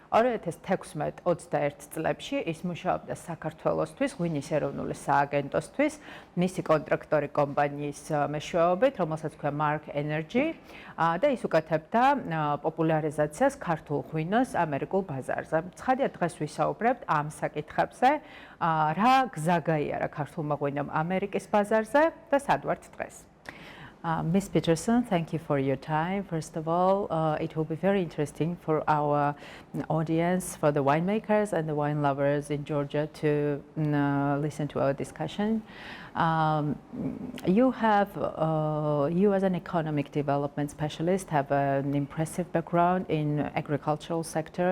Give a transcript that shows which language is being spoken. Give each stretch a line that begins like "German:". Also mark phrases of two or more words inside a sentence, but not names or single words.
Georgian: 2016-21 წლებში ის მუშაობდა საქართველოსთვის, ღვინის ეროვნული სააგენტოსთვის, მისი კონტრაქტორი კომპანიის მეშვეობით, რომელსაც ქვია Marq და ის უკეთებდა პოპულარიზაციას ქართულ ღვინოს ამერიკულ ბაზარზე. ცხადია, დღეს ვისაუბრებთ ამ საკითხებზე, რა გზა გაიარა ქართულმა ღვინომ ამერიკის ბაზარზე და სად ვართ დღეს.
English: Ms. Peterson, thank you for your time. First of all, it will be very interesting for our audience, for the winemakers and the wine lovers in Georgia to listen to our discussion. You as an economic development specialist have an impressive background in agricultural sector.